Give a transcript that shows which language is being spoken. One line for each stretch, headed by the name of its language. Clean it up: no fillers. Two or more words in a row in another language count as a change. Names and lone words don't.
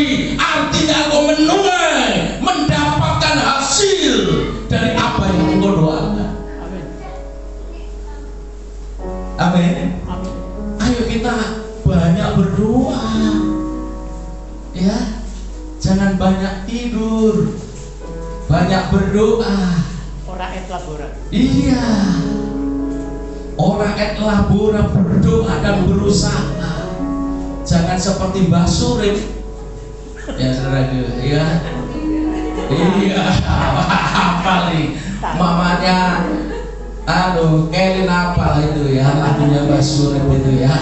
Indonesian: Artinya engkau menuai, mendapatkan hasil dari apa yang engkau doakan. Amin. Ayo kita banyak berdoa, ya. Jangan banyak tidur, banyak berdoa.
Latin: Ora et labora. Iya, ora et labora,
Indonesian: berdoa dan berusaha. Jangan seperti Mbah Surip, ya saudaraku, ya. Iya, apa nih? Mamanya, Kelin apa itu ya, lagunya Mbah Surip itu ya.